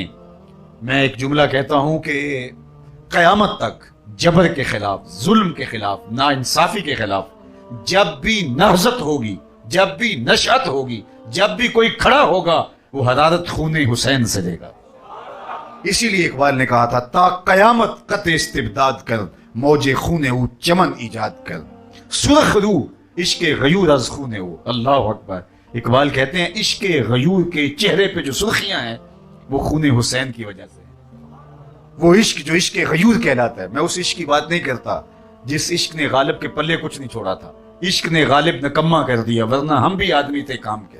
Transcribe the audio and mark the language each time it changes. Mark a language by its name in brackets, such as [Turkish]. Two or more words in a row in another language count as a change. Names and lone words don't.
[Urdu] میں ایک جملہ کہتا ہوں کہ قیامت تک جبر کے خلاف، ظلم کے خلاف، ناانصافی کے خلاف جب بھی نہضت ہوگی، جب بھی نشأت ہوگی، جب بھی کوئی کھڑا ہوگا، وہ حرارت خون حسین سے لے گا۔ اسی لیے اقبال نے کہا تھا [Persian] تا قیامت قطع استبداد کر، موج خون او چمن ایجاد کر، سرخ رو عشق غیور از خون او۔ [Arabic] اللہ اکبر۔ [Urdu] اقبال کہتے ہیں عشق غیور کے چہرے پہ جو سرخیاں ہیں وہ خون حسین کی وجہ سے، وہ عشق جو عشق غیور کہلاتا ہے۔ میں اس عشق کی بات نہیں کرتا جس عشق نے غالب کے پلے کچھ نہیں چھوڑا تھا، عشق نے غالب نکما کر دیا، ورنہ ہم بھی آدمی تھے کام کے۔